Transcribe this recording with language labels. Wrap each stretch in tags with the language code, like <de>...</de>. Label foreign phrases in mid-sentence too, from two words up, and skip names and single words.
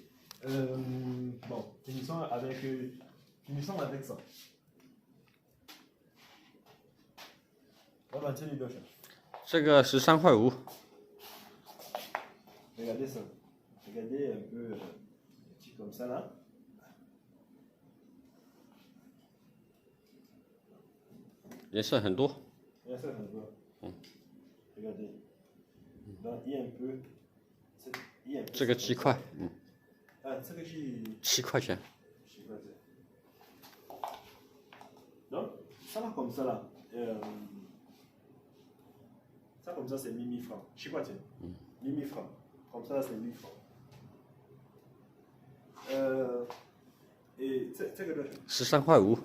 <fr>Bon, finissons avec ça. On va tirer les deux.</fr> <zh>这个13块5。</zh> <fr>Regardez ça. Regardez un peu petit comme ça là.</fr> <zh>颜色很多。颜色很多。</zh> <fr>Regardez. Donc il y a un peu.</fr> <zh>这个7块。这个是 7块钱。 7块钱。</zh> <fr>Donc ça là comme ça là. Ça comme ça c'est 1000 francs.</fr> <zh>7 块钱。</zh> <fr>1000 francs. Comme ça c'est 1000 francs. Et c'est que</fr> <zh>13块5。</zh>